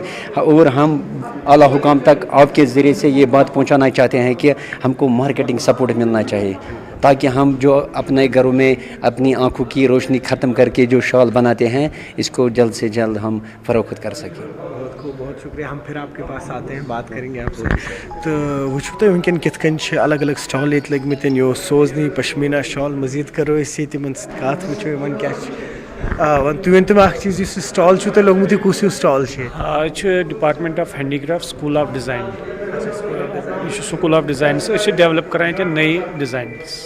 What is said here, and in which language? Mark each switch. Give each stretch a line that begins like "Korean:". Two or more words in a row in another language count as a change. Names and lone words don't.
Urdu: اور ہم اعلیٰ حکام تک آپ کے ذریعے سے یہ بات پہنچانا چاہتے ہیں کہ ہم کو مارکیٹنگ سپورٹ ملنا چاہیے تاکہ ہم جو اپنے گھروں میں اپنی آنکھوں کی روشنی ختم کر کے جو شال بناتے ہیں اس کو جلد سے جلد ہم فروخت کر سکیں. بہت شکریہ. ہم پھر آپ کے پاس آتے ہیں, بات کریں گے آپ سے.
Kashmiri: تو وٕچھو تُہۍ وٕنکٮ۪ن کِتھ کٔنۍ چھِ الگ الگ سٹال ییٚتہِ لٔگمٕتۍ, یہِ اوس سوزنی پشمیٖنا شال. مزیٖد کرو أسۍ ییٚتہِ یِمن سۭتۍ کتھ, وٕچھو یِمن کیٛاہ چھِ. وۄنۍ تُہۍ ؤنۍتو مےٚ اکھ چیٖز, یُس یہِ سٹال چھُو تۄہہِ لوگمُت یہِ کُس ہیوٗ سٹال چھُ؟ یہِ چھُ
English: Department of Handicraft School of Design.
Kashmiri: یہ
English: School of Designs
Kashmiri: أسۍ چھِ ڈیولپ کران ییٚتہِ نٔے ڈِزاینٕز.